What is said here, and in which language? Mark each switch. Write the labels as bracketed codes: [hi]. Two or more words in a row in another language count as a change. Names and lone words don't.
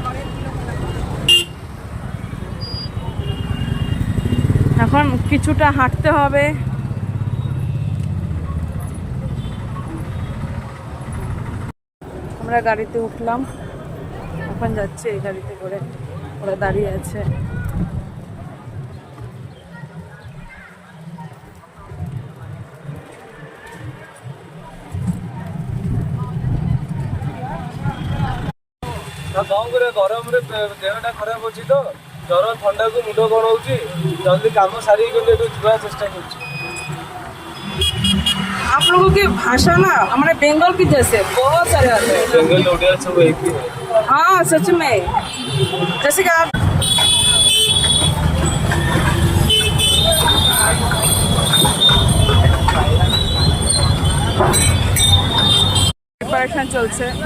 [bn] এখন কিছুটা হাঁটতে হবে। আমরা গাড়িতে উঠলাম, এখন যাচ্ছে এই গাড়িতে করে, ওরা দাঁড়িয়ে আছে। [or] ଗରମରେ ଦେହଟା ଖରାପ ଅଛି ତ, ଜର ଥଣ୍ଡାକୁ ମୁଣ୍ଡ କଣ ହଉଛି, ଜଲ୍ଦି କାମ ସାରିକି କିନ୍ତୁ ଏଠୁ ଯିବା ଚେଷ୍ଟା କରୁଛି। [hi] आप लोगों की भाषा ना हमारे बंगाल की जैसे बहुत सारे आते हैं। बंगाल ओडिया सब एक ही है। हाँ सच में, जैसे कि आप प्रिपरेशन चलছে।